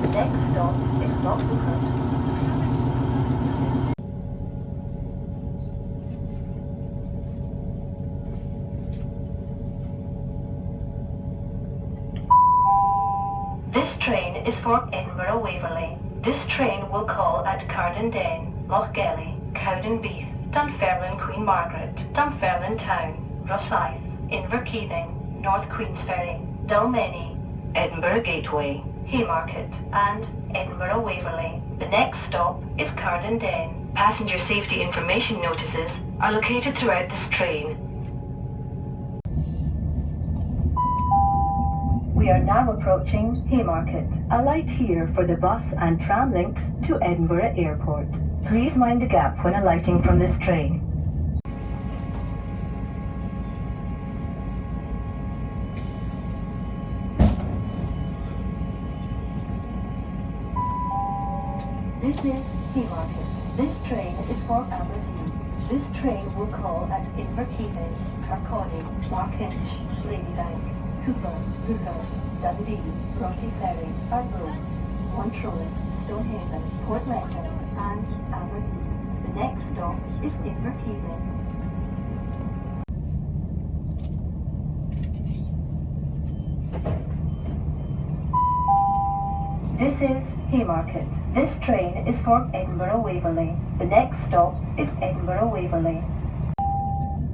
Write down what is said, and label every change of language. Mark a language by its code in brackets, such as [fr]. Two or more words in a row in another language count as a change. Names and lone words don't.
[en] The next stop is Lochalsh. This train is for Edinburgh Waverley. This train will call at Cardendane, Lochgelly, Cowdenbeath, Dunfermline Queen Margaret, Dunfermline Town, Rosyth, Inverkeithing, North Queensferry, Dalmeny, Edinburgh Gateway, Haymarket and Edinburgh Waverley. The next stop is Cardendane. Passenger safety information notices are located throughout this train. We are now approaching Haymarket. Alight here for the bus and tram links to Edinburgh Airport. Please mind the gap when alighting from this train. This is Haymarket. This train is for Aberdeen. This train will call at Inverkeithing, Kirkcaldy, Markinch, Ladybank, Cooper, Hookers, Dundee, Rotty Ferry, Arbroath, Montrose, Stonehaven, Portlander and Aberdeen. The next stop is Inverkeithing. This is Haymarket. This train is for Edinburgh Waverley. The next stop is Edinburgh Waverley.